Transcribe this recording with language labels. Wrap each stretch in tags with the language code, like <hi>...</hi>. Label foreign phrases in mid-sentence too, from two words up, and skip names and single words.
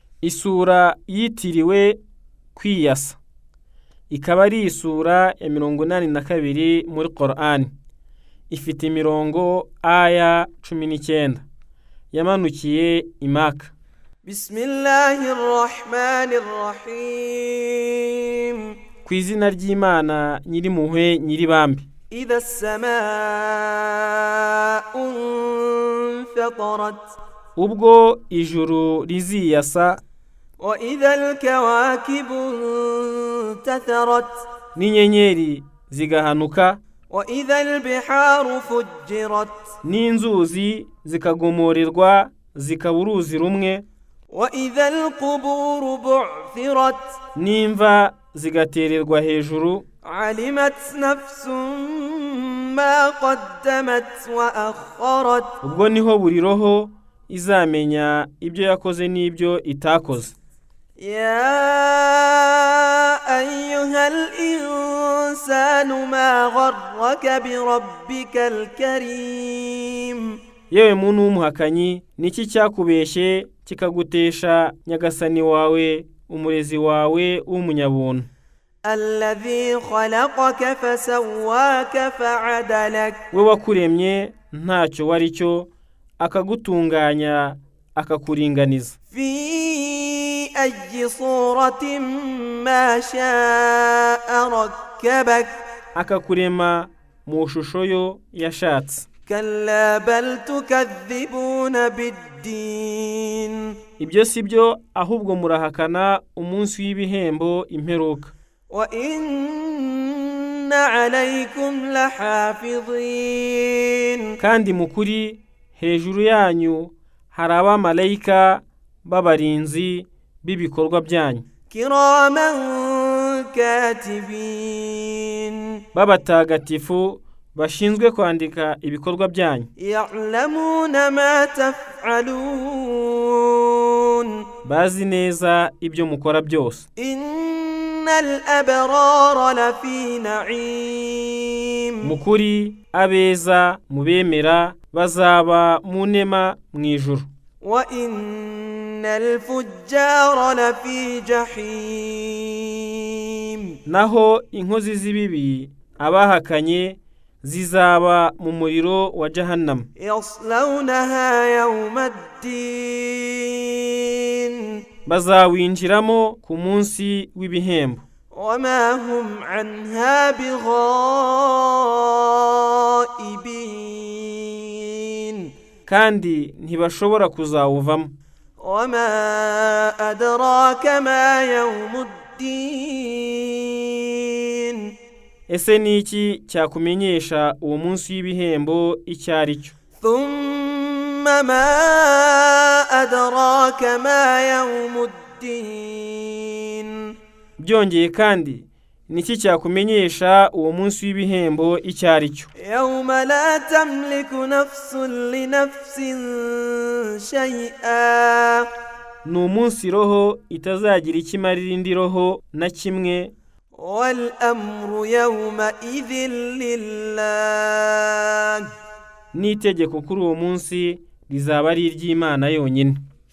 <rw>Isura yitiriwe kwiyasa ikaba ari isura ya 82 muri Qur'an. Ifite imirongo aya 19 yamanukiye imaka.</rw> <ar>بسم الله الرحمن الرحيم.</ar> <rw>Kwizina ry'Imana nyiri muhwe nyiri bambi.</rw> <ar>إذا السماء انفطرت</ar> <rw>Ubwo ijuru riziyasa</rw> <ar>وإذا الكواكب انتثرت</ar> <rw>n'inyenyeri zigahanuka</rw> <ar>وإذا البحار فجرت</ar> <rw>n'inzuzi zikagomorerwa zikaburuzi rumwe</rw> <ar>وإذا القبور بعثرت</ar> <rw>n'imva zigatererwa hejuru.</rw> <ar>علمت نفس ما قدمت وأخرت</ar> <rw>Ubwo niho buri roho izamenya ibyo yakoze n'ibyo itakoze.</rw> <ar>يا أيها الإنسان ما غرك بربك الكريم.</ar> <rw>Yewe muntu w'umuhakanyi, niki cyakubeshe kikagutesha nyagasani wawe umurezi wawe w'umunyabuntu.</rw> <ar>الذي خلقك فسواك فعدلك.</ar> <rw>We wakuremye ntacyo wari cyo akagutunganya akakuringaniza.</rw> <ar>في أي صورة ما شاء ركبك.</ar> <rw>Akakurema mu shusho yo yashatse.</rw> <ar>كلا بل تكذبون بالدين.</ar> <rw>Ibyo sibyo, ahubwo murahakana umunsi w'ibihembo imperuka.</rw> <ar>وإن عليكم لحافظين.</ar> <rw>Kandi mukuri hejuru yanyu hari abamarayika b'abarinzi b'ibikorwa byanyu,</rw> <ar>كراما كاتبين.</ar> <rw>b'abatagatifu bashinzwe kwandika ibikorwa byanyu.</rw> <ar>يعلمون ما تفعلون.</ar> <rw>Bazi neza ibyo mukora byose.</rw> <ar>إن الأبرار لفي نعيم.</ar> <rw>Mukuri abeza mubemera bazaba mu nema mu ijuru.</rw> <ar>وإن الفجار لفي جحيم.</ar> <rw>Naho inkozi z'ibibi abahakanye zizaba mu muriro wa Jahannam.</rw> <ar>يصلونها يوم الدين.</ar> <rw>Bazawinjiramo ku munsi w'ibihembo.</rw> <ar>وما هم عنها بغائبين.</ar> <rw>Kandi ntibashobora kuzawuvamo.</rw> <ar>وما أدراك ما يوم الدين.</ar> <rw>Ese niki cyakumenyesha uwo munsi w'ibihembo icyo ari cyo?</rw> <ar>ثم ما أدراك ما يوم الدين.</ar> <rw>Byongeye kandi niki cyakumenyesha uwo munsi w'ibihembo icyo ari cyo?</rw> <ar>يوم لا تملك نفس لنفس شيئا.</ar> <rw>Ni umunsi roho itazagira ikimarira indi roho na kimwe.</rw> <ar>والأمر يومئذ لله.</ar> <rw>N'itegeko kuri uwo munsi rizaba ari iry'Imana yonyine.</rw>